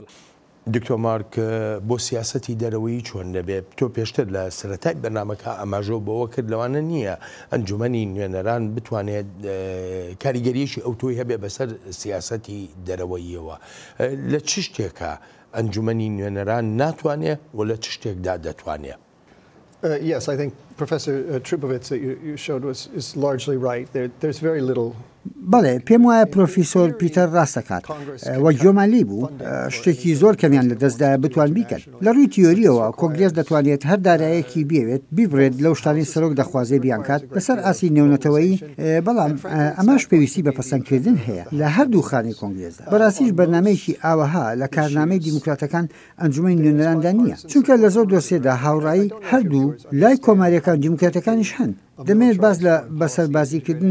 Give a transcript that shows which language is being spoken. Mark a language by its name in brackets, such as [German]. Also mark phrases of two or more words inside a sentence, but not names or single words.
[Central Kurdish] دکتۆر مارک بۆ سیاسەتی دەرەوەی چۆن دەبێت تۆ پێشتر لە سەرەتای بەرنامەکە ئاماژە بەوە کرد لەوانە نییە ئەنجومەنی نوێنەران بتوانێت کاریگەریەکی ئەوتۆی هەبێ بەسەر سیاسەتی دەرەوەییەوە لە چ شتێکە ئەنجومەنی نوێنەران ناتوانێت و لە چ شتێکدا دەتوانێت؟ [English] Yes, I think Professor Trubowitz that you showed is largely right. There's very little [Central Kurdish] بەڵێ پێم وایە پرۆفیسۆر پیتەر ڕاستەکات وە گوێمانلی بوو شتێکی زۆر کەمیان لە دەستدایە بتوان بیکەن لە ڕووی تیۆریەوە کۆنگرێس دەتوانێت هەر دارایەکی بێوێت بیبرێت لەو شتانی سەرۆک دەخوازێ بیانکات بەسەر ئاسی نێونەتەوەی بەڵام ئەماش پێویستی بە پەسەندکردن هەیە لە هەردوو خانەی کۆنگرێسدا بەڕاستیش بەرنامەیەکی ئاوەها لە کارنامەی دیموکراتەکان ئەنجومەی نوێنەراندا نییە چونکە لە زۆر دۆسێدا هاوڕایی هەردوو لای کۆماریەکان دیموکراتەکانیش هەن دەمێت باز لە بەسەربازیکردنی